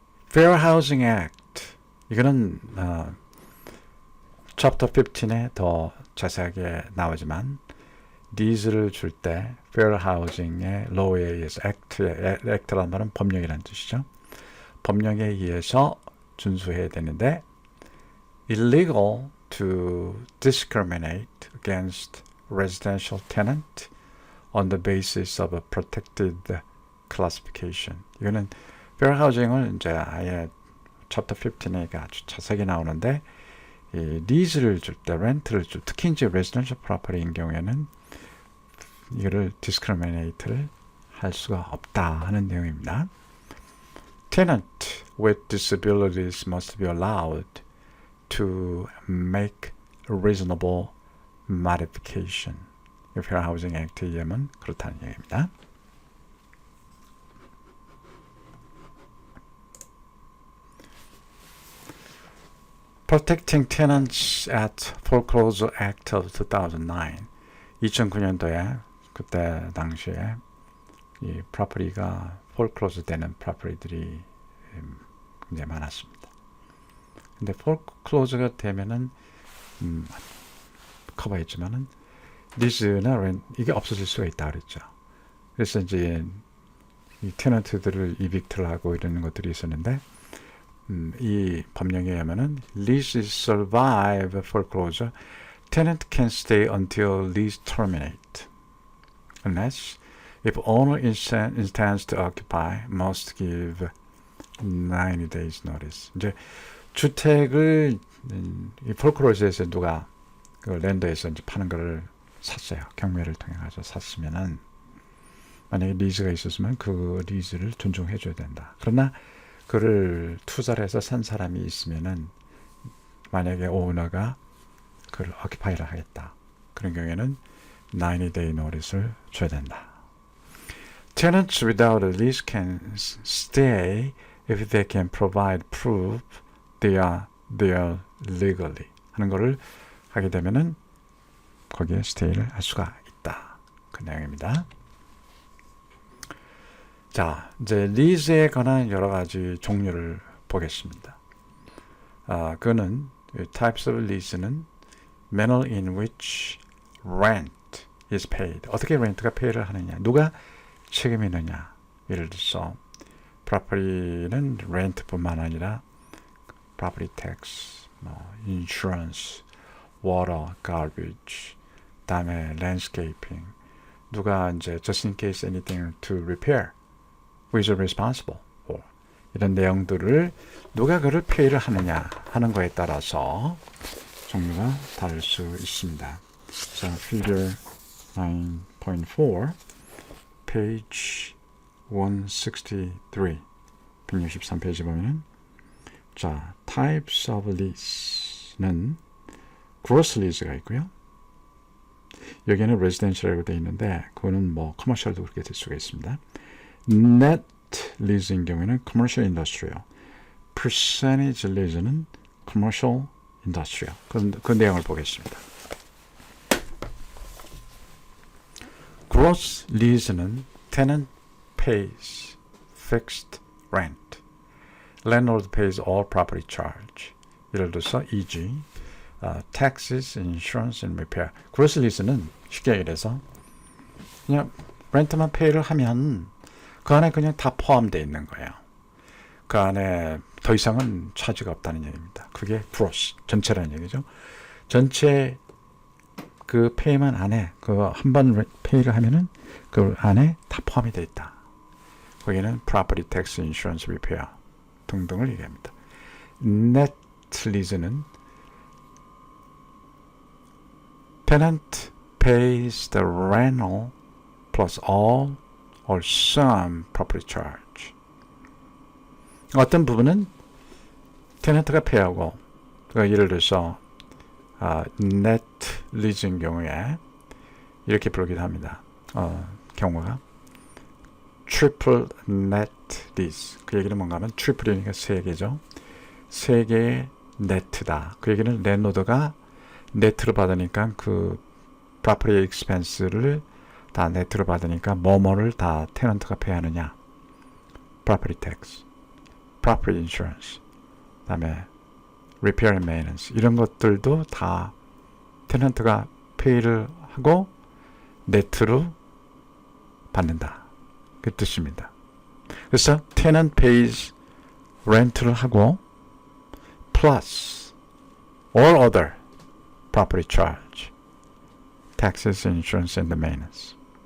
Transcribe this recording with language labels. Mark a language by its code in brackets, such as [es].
[ko] Fair Housing Act 이거는 챕터 15에 더 자세하게 나오지만 리즈를 줄 때 Fair Housing의 Law에 의해서 Act라는 말은 법령이라는 뜻이죠. 법령에 의해서 준수해야 되는데 [en] illegal to discriminate against residential tenant on the basis of a protected classification. [ko] 이거는 Fair Housing을 이제 아예 챕터 15에 아주 자세하게 나오는데 이 리즈를 줄 때, 렌트를 줄 특히 이제 residential property인 경우에는 이거를 discriminate를 할 수가 없다 하는 내용입니다. [en] Tenant with disabilities must be allowed to make reasonable modification. [ko] Fair Housing Act에 의하면 그렇다는 얘기입니다. [en] Protecting Tenants at Foreclosure Act of 2009. [ko] 2009년도에 그때 당시에 이 프로퍼티가 폴클로즈 되는 프로퍼티들이 굉장히 많았습니다. 근데 폴클로즈가 되면은 커버했지만은 리즈나 이게 없어질 수가 있다 그랬죠. 그래서 이제 이 테넌트들을 이빅트를 하고 이러는 것들이 있었는데 이 법령에 의하면은 [en] lease survive foreclosure, tenant can stay until lease terminate, unless if owner intends to occupy, must give 90 days notice. [ko] 이제 주택을 이 foreclosure에서 누가 그 랜더에서 이제 파는 거를 샀어요. 경매를 통해 가서 샀으면은 만약에 리즈가 있었으면 그 리즈를 존중해 줘야 된다. 그러나 그를 투자를 해서 산 사람이 있으면은 만약에 오너가 그를 어키파이를 하겠다. 그런 경우에는 90-day notice를 줘야 된다. [en] Tenants without a lease can stay if they can provide proof they are there legally [ko] 하는 거를 하게 되면은 거기에 스테이를 할 수가 있다. 그 내용입니다. 자, 이제 리즈에 관한 여러 가지 종류를 보겠습니다. [en] 그거는 types of lease는 manner in which rent is paid. [ko] 어떻게 렌트가 페이를 하느냐. 누가 책임이 있느냐. 예를 들어서 property는 렌트뿐만 아니라 property tax, insurance, water, garbage, 그다음에 landscaping. 누가 이제 [en] just in case anything to repair, who is responsible for [ko] 이런 내용들을 누가 그를 페이를 하느냐 하는 거에 따라서 종류가 다를 수 있습니다. 자, figure 9.4 page 163 163페이지 보면은 자, types of lease는 gross lease가 있고요. 여기에는 residential이라고 되어 있는데 그거는 뭐 commercial도 그렇게 될 수가 있습니다. net lease인 경우에는 commercial industrial, percentage lease는 commercial industrial. 그 내용을 보겠습니다. [en] gross lease는 tenant pays fixed rent, landlord pays all property charge. [ko] 예를 들어서 [en] e.g. taxes, insurance, and repair. [ko] gross lease는 쉽게 얘기해서 그냥 렌트만 페이를 하면 그 안에 그냥 다 포함되어 있는 거예요. 그 안에 더 이상은 차지가 없다는 얘기입니다. 그게 gross, 전체라는 얘기죠. 전체 그 페이만 안에 그 한 번 페이를 하면은 그 안에 다 포함이 되어 있다. 거기는 property tax, insurance, repair 등등을 얘기합니다. [en] net lease는 tenant pays the rental plus all or some property charge. [ko] 어떤 부분은 테넌트가 페이하고 예를 들어서 net lease인 경우에 이렇게 부르기도 합니다. 경우가 triple net lease. 그 얘기는 뭔가 하면 triple이니까 3개죠. 3개의 네트다. 그 얘기는 랜로드가 네트로 받으니까 그 property expense를 다 네트로 받으니까 뭐뭐를 다 테넌트가 페이하느냐. property tax, property insurance, 그다음에 repair and maintenance 이런 것들도 다 테넌트가 페이를 하고 네트로 받는다. 그 뜻입니다. [en] 그래서 tenant pays 렌트를 하고 plus all other property charge, taxes, insurance, and maintenance.